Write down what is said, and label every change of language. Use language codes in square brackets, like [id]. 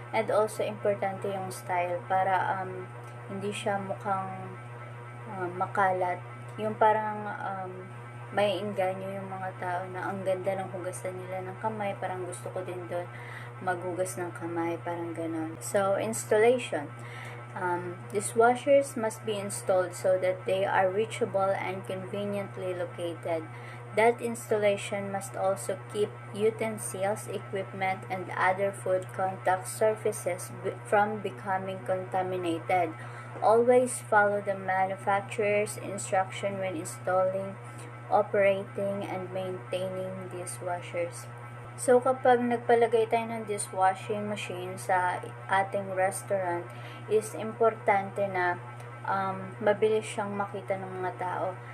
[en] And also, [tl] importante yung style para hindi siya mukhang makalat. Yung parang may inganyo yung mga tao na ang ganda ng hugasan nila ng kamay, parang gusto ko din doon maghugas ng kamay, parang ganon. [en] So, installation. Dishwashers must be installed so that they are reachable and conveniently located. That installation must also keep utensils, equipment, and other food contact surfaces from becoming contaminated. Always follow the manufacturer's instruction when installing, operating, and maintaining dishwashers. [tl] So, kapag nagpalagay tayo ng dishwashing machine sa ating restaurant, is importante na mabilis siyang makita ng mga tao.